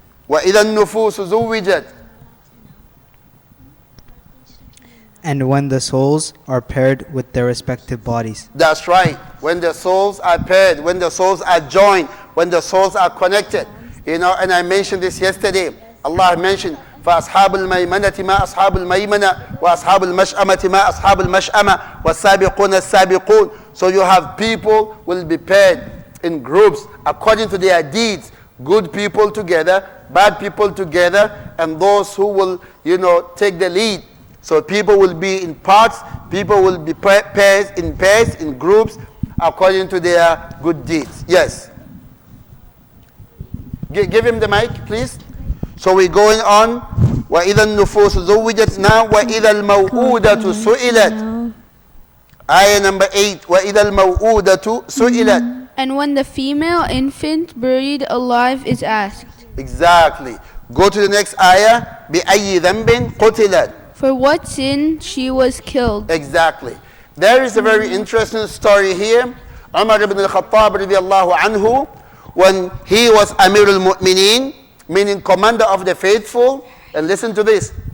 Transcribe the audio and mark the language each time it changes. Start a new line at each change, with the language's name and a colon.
Arabic: وَإِذَا النُّفُوسُ زُوِّجَتْ.
English: And when the souls are paired with their respective bodies. That's right. When the souls are paired, when the souls are joined, when the souls are connected. And I mentioned this yesterday. Allah mentioned,
Arabic: فَأَصْحَابُ الْمَيْمَنَةِ مَا أَصْحَابُ الْمَيْمَنَةِ وَأَصْحَابُ الْمَشْأَمَةِ مَا أَصْحَابُ الْمَشْأَمَةِ وَالسَّابِقُونَ السَّابِقُونَ.
English: So you have people will be paired in groups according to their deeds. Good people together, bad people together, and those who will, take the lead. So people will be in parts, people will be pairs, in groups, according to their good deeds. Yes. Give him the mic, please. So we're going on.
Arabic: وَإِذَا النُّفُوسُ زُوِّجَتْ.
English: Now,
Arabic: وَإِذَا الْمَوْءُودَةُ سُئِلَتْ.
English: Ayah number 8.
Arabic: وَإِذَا الْمَوْءُودَةُ سُئِلَتْ.
English: And when the female infant buried alive is asked, Exactly. Go to the next ayah.
Arabic: بِأَيِّ ذَنْبٍ قُتِلَتْ.
English: for what sin she was killed. Exactly. There is a very interesting story here. Umar ibn al-Khattab radiallahu anhu, when he was Amir al-Mu'mineen, meaning commander of the faithful, and listen to this.